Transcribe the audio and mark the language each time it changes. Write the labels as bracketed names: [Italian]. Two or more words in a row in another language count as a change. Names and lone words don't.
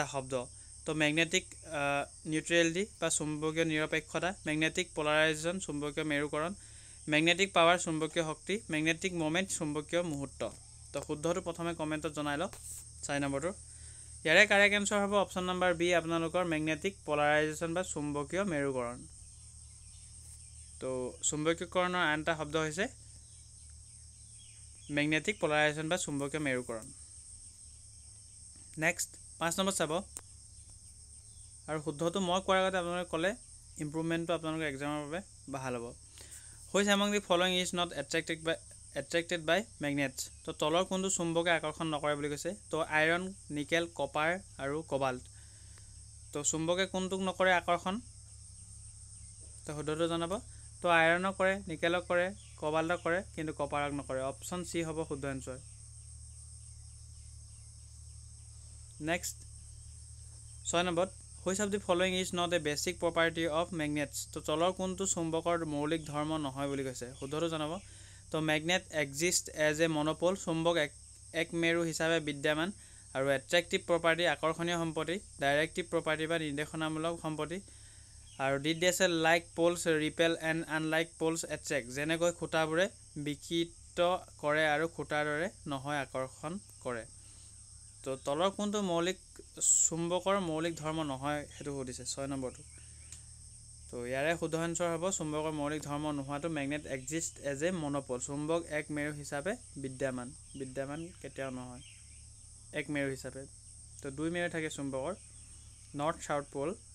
[Assamese] শব্দ তো [English] magnetic neutrality [Assamese] বা চুম্বকীয় নিৰপেক্ষতা [English] magnetic polarization [Assamese] চুম্বকীয় মেৰুকৰণ [English] magnetic power [Assamese] চুম্বকীয় শক্তি [English] magnetic moment [Assamese] চুম্বকীয় মুহূৰ্ত তো শুদ্ধটো প্ৰথমে কমেন্টত জনাই লওক 4 নম্বৰটো ইয়াৰে [English] correct answer [Assamese] হ'ব [English] option number B [Assamese] আপোনালোকৰ [English] magnetic polarization [Assamese] বা চুম্বকীয় মেৰুকৰণ তো চুম্বকীয়কৰণৰ আন এটা শব্দ হৈছে [English] magnetic polarization [Assamese] বা চুম্বকীয় মেৰুকৰণ নেক্সট 5 নম্বৰ চাব আৰু শুদ্ধটো মই কোৱাৰ আগতে আপোনালোকে ক'লে ইমপ্ৰুভমেন্টটো আপোনালোকৰ এক্সামৰ বাবে ভাল হ'ব [English] which among the following is not attracted by magnets [Assamese] তো তলৰ কোনটো চুম্বকে আকৰ্ষণ নকৰে বুলি কৈছে তো আইৰন নিকেল কপাৰ আৰু কোবাল্ট তো চুম্বকে কোনটোক নকৰে আকৰ্ষণ তো শুদ্ধটো জনাব তো আইৰণক কৰে নিকেলক কৰে কোবাল্টক কৰে কিন্তু কপাৰক নকৰে [English] option C [Assamese] হ'ব শুদ্ধ এনসাৰ নেক্সট 6 নম্বৰ [English] which of the following is not a basic property of magnets [Assamese] তো তলৰ কোনটো চুম্বকৰ মৌলিক ধৰ্ম নহয় বুলি কৈছে শুদ্ধটো জনাব তো magnet [English] exist as a monopole [Assamese] চুম্বক এক মেৰু হিচাপে বিদ্যমান আৰু [English] attractive property [Assamese] আকৰ্ষণীয় সম্পত্তি [English] directive property [Assamese] বা নিৰ্দেশনামূলক সম্পত্তি আৰু did [English] they say like poles repel and unlike poles attract [Assamese] যেনেকৈ খুঁটাবোৰে বিকিত কৰে আৰু খুঁটাৰ দৰে নহয় আকৰ্ষণ কৰে তো তলৰ কোনটো মৌলিক চুম্বকৰ মৌলিক ধৰ্ম নহয় হেতু সুধিছে 6 নম্বৰটো তো ইয়াৰে শুদ্ধ আনসাৰ হ'ব চুম্বকৰ মৌলিক ধৰ্ম নোহোৱাটো [English] magnet exist as a monopole [Assamese] চুম্বক এক মেৰু হিচাপে বিদ্যমান কেতিয়াও নহয় এক মেৰু হিচাপে তো দুই মেৰু থাকে চুম্বকৰ [English] north south pole